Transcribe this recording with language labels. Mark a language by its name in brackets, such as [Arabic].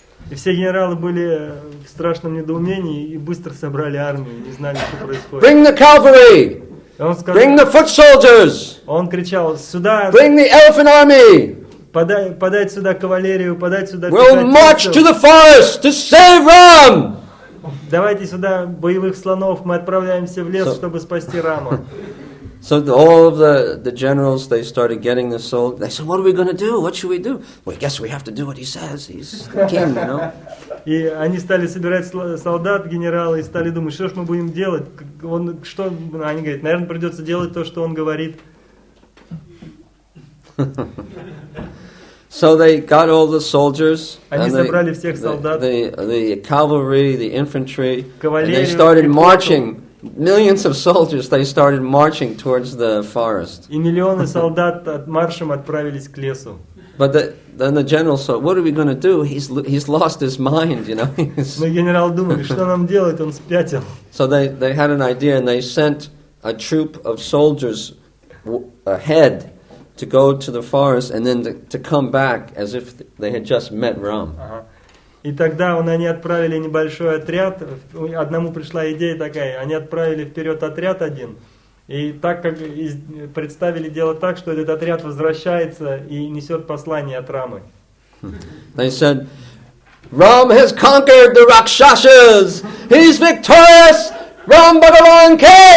[Russian] И все генералы были в страшном недоумении и быстро собрали армию, не знали, что происходит. [English] Bring the cavalry! [Russian] Он сказал, [English] Bring the foot soldiers! [Russian] Он кричал: сюда, [English] Bring the elephant army! [Russian] подать сюда кавалерию, подать сюда [English] We'll march to the forest to save Ram! [Russian] Давайте сюда боевых слонов, мы отправляемся в лес, чтобы спасти Рама. [English] So all of the generals, they started getting the soul. They said, what are we going to do? What should we do? Well, I guess we have to do what he says. He's the king, you know. [Russian] И они стали собирать солдат, генералы, и стали думать, что ж мы будем делать. Они говорят, наверное, придется делать то, что он говорит. [English] So they got all the soldiers, [Russian] Они собрали всех солдат, [English] the cavalry, the infantry, and they [Russian] кавалерию, [English] started marching. Millions of soldiers, they started marching towards the forest. [Russian] И миллионы солдат маршем отправились к лесу. [English] But then the generals thought, what are we going to do? He's lost his mind, you know. [Russian] Но генерал думал, что нам делать, он спятил. [English] So they had an idea, and they sent a troop of soldiers ahead to go to the forest and then to come back as if they had just met Ram. [Russian] И тогда они отправили небольшой отряд, одному пришла идея такая, они отправили вперед отряд один, и так как представили дело так, что этот отряд возвращается и несет послание от Рамы. [English] They said, Ram has conquered the Rakshasas! He's victorious! Ram Bhagavan K!